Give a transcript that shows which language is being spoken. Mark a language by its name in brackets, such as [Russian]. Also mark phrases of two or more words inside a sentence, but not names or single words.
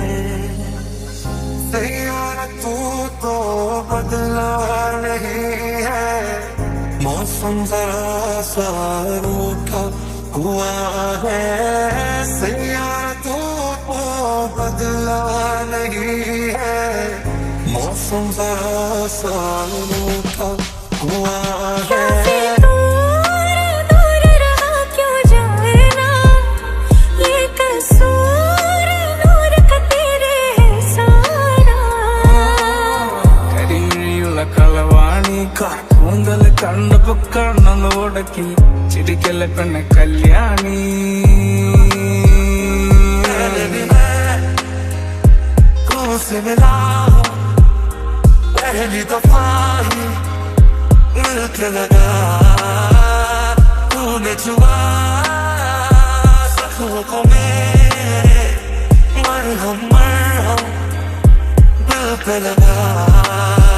[Hindi] सैयारा तू तो बदला नहीं है मौसम जरा सा रूठा हुआ है सैयारा तू तो बदला नहीं है मौसम जरा सा रूठा हुआ है [Malayalam] കൂന്തല് കണ്ടപ്പോ കണ്ണന്ന് ഉടക്കി ചിരിക്കല്ല പെണ്ണെ കല്യാണി [Hindi] से मिला पहली दफा ही मिल के लगा तूने छुआ जख्मों को मेरे मरहम दिल पे लगा